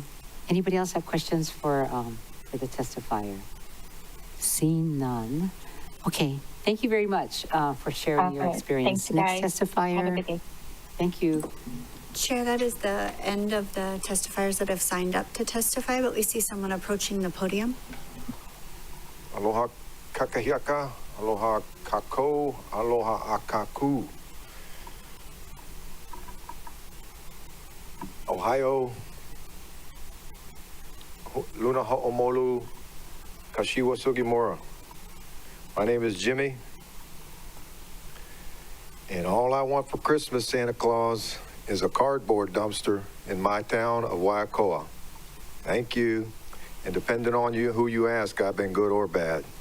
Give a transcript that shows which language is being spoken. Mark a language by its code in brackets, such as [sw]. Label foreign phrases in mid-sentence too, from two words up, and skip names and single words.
[en] Anybody else have questions for the testifier? Seeing none. Okay. Thank you very much for sharing your All right. experience. Thanks, guys. Next testifier. Have a good day. Thank you. Chair, that is the end of the testifiers that have signed up to testify, but we see someone approaching the podium. [haw] Aloha kakahiaka, aloha kako, aloha akaku. Ohio, Luna Ho'omolu, Kashiwa Sugimura. [en] My name is Jimmy, and all I want for Christmas, Santa Claus, is a cardboard dumpster in my town of Waiakoa. Thank you, and depending on you, who you ask, I've been good or bad.